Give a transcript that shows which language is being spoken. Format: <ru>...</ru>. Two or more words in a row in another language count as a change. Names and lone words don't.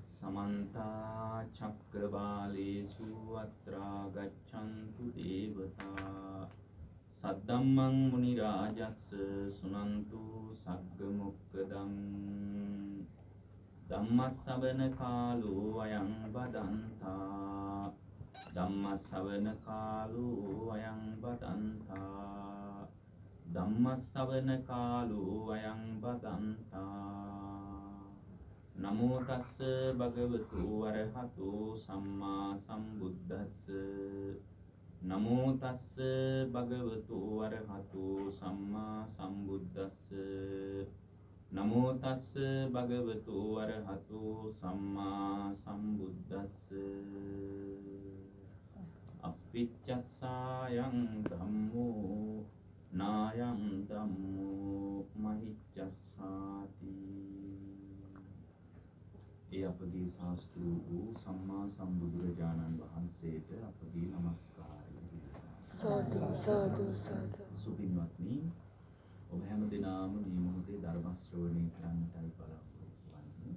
<pi>समन्ता चक्रवालेषु अत्रा गच्छन्तु देवता सद्धम्मं मुनिराजस्य सुनन्तु सग्गमुक्तदं धम्मश्रवण कालो अयं वदन्ता धम्मश्रवण कालो अयं वदन्ता धम्मश्रवण कालो अयं वदन्ता नमो तस्स भगवतो अरहतो सम्मा सम्बुद्धस्स नमो तस्स भगवतो अरहतो सम्मा सम्बुद्धस्स नमो तस्स भगवतो अरहतो सम्मा सम्बुद्धस्स අප්පිච්චස්සායං ධම්මෝ නායං ධම්මෝ මහිච්චස්සාති.</pi> <si>ඒ අපගේ ශාස්ත්‍රු වූ සම්මා සම්බුදුරජාණන් වහන්සේට අපගේ নমස්කාරය. සාදු සාදු සාදු. සුපින්වත්නි, ඔබ හැම දිනම මේ මොහොතේ ධර්ම ශ්‍රවණය කරන්නටයි බලාපොරොත්තු වෙන්නේ.</si>